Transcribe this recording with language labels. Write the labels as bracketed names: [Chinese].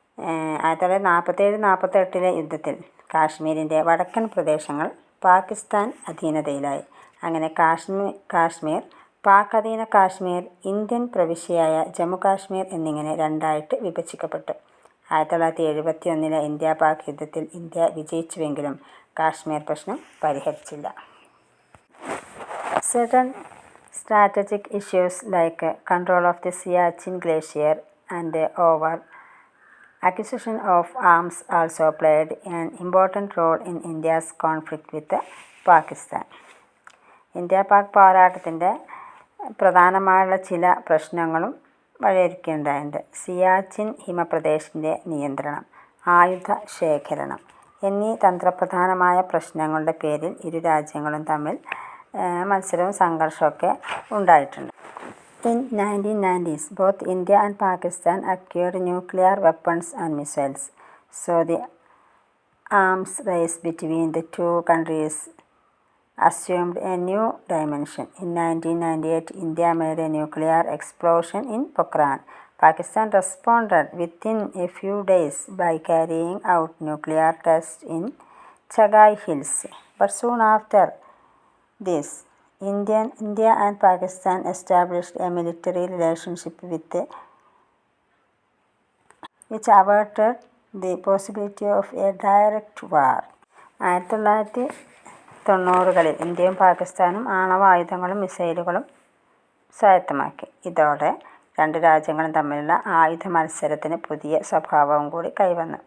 [Malayalam] 1947-48 യുദ്ധത്തിൽ കാശ്മീരിൻ്റെ വടക്കൻ പ്രദേശങ്ങൾ പാകിസ്ഥാൻ അധീനതയിലായി. അങ്ങനെ കാശ്മീർ, പാക് അധീന കാശ്മീർ, ഇന്ത്യൻ പ്രവിശ്യയായ ജമ്മു കാശ്മീർ എന്നിങ്ങനെ 2ആയിട്ട് വിഭജിക്കപ്പെട്ടു. 1971 ഇന്ത്യ-പാക് യുദ്ധത്തിൽ ഇന്ത്യ വിജയിച്ചുവെങ്കിലും കാശ്മീർ പ്രശ്നം പരിഹരിച്ചില്ല. [English] Certain strategic issues like control of the Siachen Glacier and over acquisition of arms also played an important role in India's conflict with Pakistan. [Malayalam] India-Pak പോരാട്ടത്തിൻ്റെ പ്രധാനമായുള്ള ചില പ്രശ്നങ്ങളും വഴിയൊരുക്കുകയുണ്ടായിട്ടുണ്ട്. സിയാച്ചിൻ ഹിമപ്രദേശിൻ്റെ നിയന്ത്രണം, ആയുധ ശേഖരണം എന്നീ തന്ത്രപ്രധാനമായ പ്രശ്നങ്ങളുടെ പേരിൽ ഇരു രാജ്യങ്ങളും തമ്മിൽ മത്സരവും സംഘർഷമൊക്കെ ഉണ്ടായിട്ടുണ്ട്. [English] In 1990s, both India and Pakistan acquired nuclear weapons and missiles, so the arms race between the two countries assumed a new dimension. In 1998, India made a nuclear explosion in Pokhran. Pakistan responded within a few days by carrying out nuclear tests in Chagai Hills. But soon after this, India and Pakistan established a military relationship which averted the possibility of a direct war. [Malayalam] 1990-കളിൽ ഇന്ത്യയും പാകിസ്ഥാനും ആണവായുധങ്ങളും മിസൈലുകളും സ്വായത്തമാക്കി. ഇതോടെ 2 രാജ്യങ്ങളും തമ്മിലുള്ള ആയുധ മത്സരത്തിന് പുതിയ സ്വഭാവവും കൂടി കൈവന്നു.